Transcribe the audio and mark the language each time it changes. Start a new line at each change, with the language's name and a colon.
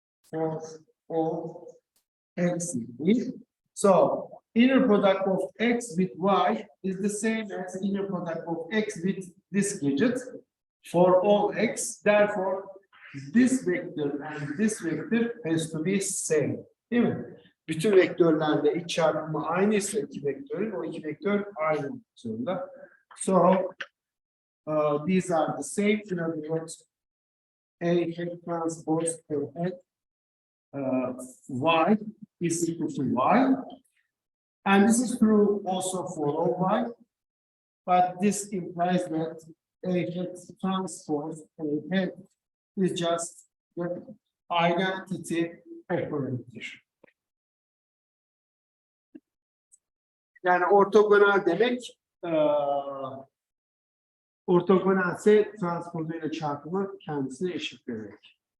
English: For all x. So inner product of x with y is the same as inner product of x with this gadget for all x. Therefore, this vector and this vector has to be same.
Turkish: Değil mi? Bütün vektörlerle iç çarpımı aynıysa iki vektörün, o iki vektör aynı olmak zorunda.
English: So these are the same. In other words, A hat transpose A hat y is equal to y. And this is true also for all y. But this implies that A hat transpose A hat is just the identity operator.
Turkish: Yani ortogonal demek ortogonalse transpozuyla çarpımı kendisine eşit demek.